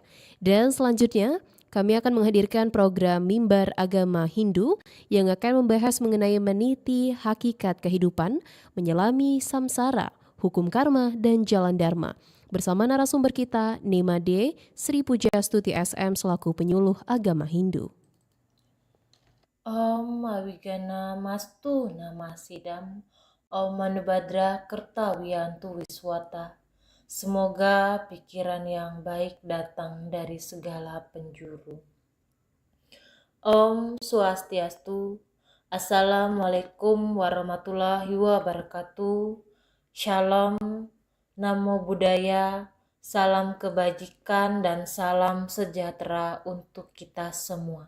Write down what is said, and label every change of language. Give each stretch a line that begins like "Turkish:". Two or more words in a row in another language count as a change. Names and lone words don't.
Indonesian: Dan selanjutnya, kami akan menghadirkan program Mimbar Agama Hindu yang akan membahas mengenai meniti hakikat kehidupan, menyelami samsara, hukum karma, dan jalan dharma. Bersama narasumber kita, Nema D. Sri Pujastuti SM selaku penyuluh agama Hindu.
Sanskrit: Om Awigana Mastu Namasidam Om Manubhadra Kertawiyantu Wiswata.
Indonesian: Semoga pikiran yang baik datang dari segala penjuru.
Balinese: Om Swastiastu.
Arabic: السلام عليكم ورحمة الله وبركاته.
Indonesian: Shalom,
Pali: Namo Buddhaya,
Indonesian: salam kebajikan dan salam sejahtera untuk kita semua.